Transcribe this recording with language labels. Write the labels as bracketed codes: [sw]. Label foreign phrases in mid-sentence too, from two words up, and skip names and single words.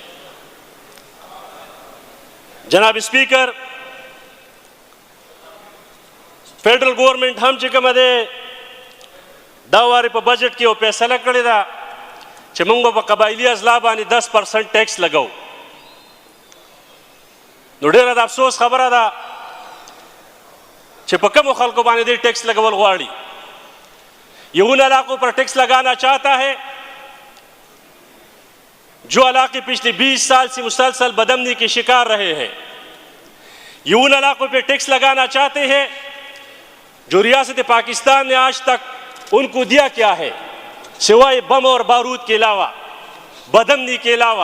[ps] جناب سپیکر فیډرل ګورنمنټ هم چې کومه دی دا وارې په بجټ کې یو فیصله کړې ده چې موږ به په قبایلي اضلاع باندې 10% ټیکس لګو. نو ډېره د افسوس خبره ده چې په کومو خلکو باندې دې ټیکس لګول غواړي. [ur] یہ ان علاقوں پر ٹیکس لگانا چاہتا ہے جو علاقے پچھلے 20 سال سے مسلسل بدامنی کے شکار رہے ہیں. یہ ان علاقوں پہ ٹیکس لگانا چاہتے ہیں جو ریاست پاکستان نے آج تک ان کو دیا کیا ہے سوائے بم اور بارود کے علاوہ, بدامنی کے علاوہ.